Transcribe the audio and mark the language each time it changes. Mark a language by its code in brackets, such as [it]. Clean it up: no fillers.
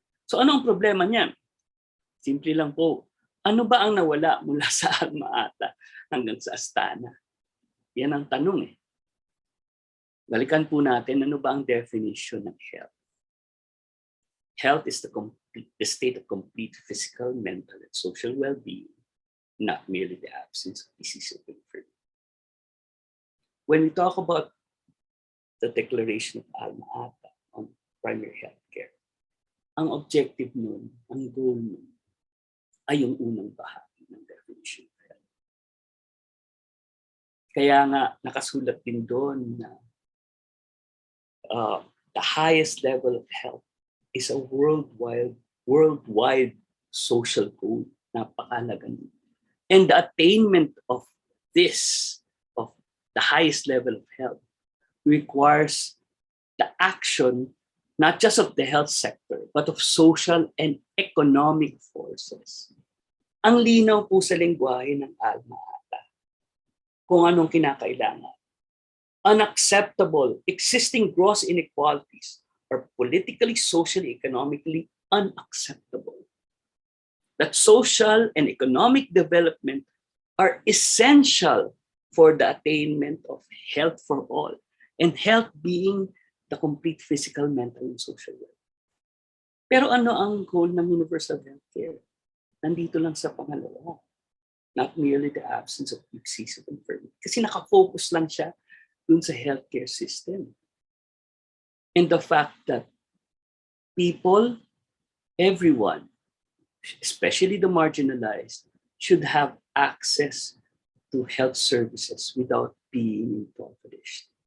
[tl] So ano ang problema niyan? Simple lang po, ano ba ang nawala mula sa Alma-Ata hanggang sa Astana? Yan ang tanong eh. Balikan po natin, ano ba ang definition ng health? [en] Health is the state of complete physical, mental, and social well-being, not merely the absence of disease or infirmity. When we talk about the declaration of Alma-Ata on primary health care, [tl] ang objective nun, ang goal nun, ay yung unang bahagi ng [en] definition of health. [tl] Kaya nga, nakasulat din doon na [en] the highest level of health is a worldwide social goal. [tl] Napakalaga nun. [en] And the attainment of this, of the highest level of health, requires the action not just of the health sector, but of social and economic forces. [tl] Ang linaw po sa lengguwahe ng alma ata kung anong kinakailangan. [en] Unacceptable existing gross inequalities are politically, socially, economically unacceptable. That social and economic development are essential for the attainment of health for all, and health being the complete physical, mental, and social well. [tl] Pero ano ang goal ng universal healthcare? Nandito lang sa pangalawa. [en] Not merely the absence of disease of infirmity. [tl] Kasi nakafocus lang siya dun sa [en] healthcare system. And the fact that people, everyone, especially the marginalized, should have access to health services without being impoverished.